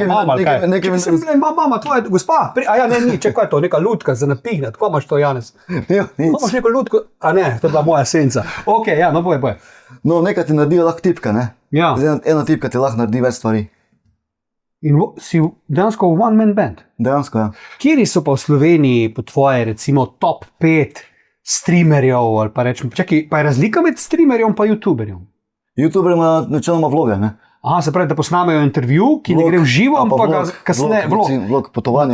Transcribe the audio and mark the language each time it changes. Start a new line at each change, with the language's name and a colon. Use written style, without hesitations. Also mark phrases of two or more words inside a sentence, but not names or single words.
Slovenian: Mama, tvoja gospa, čekaj to, neka lutka za napihnat, ko imaš to, Janez? Imaš neko lutko, a ne, to je bila moja senca. Ok, ja, no boje. No, nekaj ti naredi lahko tipka, ne? Ja. Ena tipka ti lahko naredi več stvari. In si dejansko v
English: one man band?
Slovenian: Dejansko, ja. Kjeri so pa v Sloveniji po tvoje, recimo, top 5 streamerjev, ali pa rečemo, čakaj, pa je razlika med streamerjem pa youtuberjem? YouTuber ima načeloma vloge, ne? Aha, se pravi, da posnamejo intervju, ki ne gre v živo, pa ga kasneje, vlog potovanja